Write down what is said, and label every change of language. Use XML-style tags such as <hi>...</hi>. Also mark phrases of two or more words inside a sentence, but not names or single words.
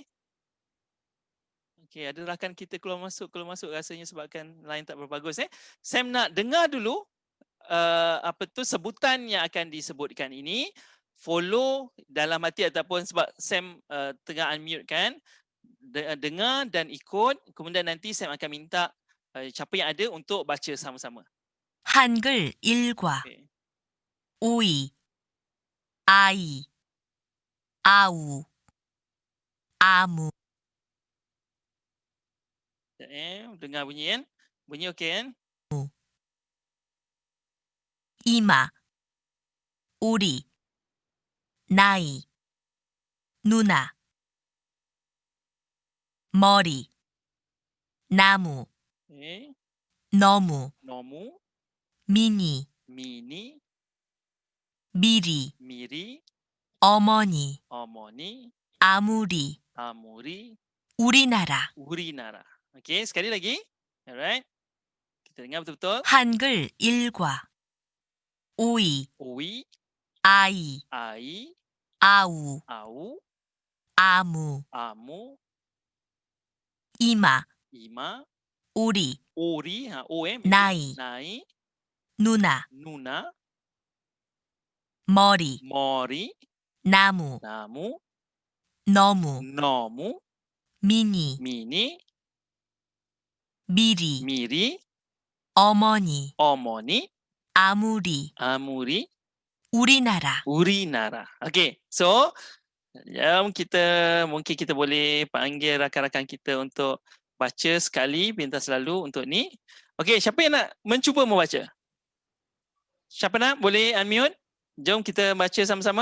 <ms>Okay, ada rakan kita keluar masuk rasanya sebabkan line tak berbagus Sam nak dengar dulu apa tu sebutan yang akan disebutkan ini, follow dalam hati ataupun sebab Sam tengah unmute kan, dengar dan ikut, kemudian nanti Sam akan minta siapa yang ada untuk baca sama-sama.</ms> <ko>한글 일과</ko> <ms>Okay.</ms> <ko>오이 아이 아우 아무</ko> <ms>Dengar bunyi kan? Bunyi okey kan?</ms> <ko>이마 우리 나이 누나 머리 나무</ko> <ms>Okay.</ms> <ko>너무 Nomu, 미니 mini, 미리 miri, 어머니 omoni, 아무리 amuri, 우리나라</ko> <ms>urinara. Okey, sekali lagi. Alright. Kita dengar betul-betul.</ms> <ko>한글 일과 오이 Ui, 아이 ai, 아우 au, 아무 amu, 이마 ima, 우리 ori, 나이 nai, 누나 nuna, 머리 mori, 나무 namu, 너무 nomu, 미니 mini, 미리 miri, 어머니 omoni, 아무리 amuri, 우리나라 urinara.</ko> <ms>Okay, so mungkin kita boleh panggil rakan-rakan kita untuk baca sekali pintas selalu untuk ni. Okay, siapa yang nak mencuba membaca? Siapa nak? Boleh unmute? Jom kita baca sama-sama.</ms>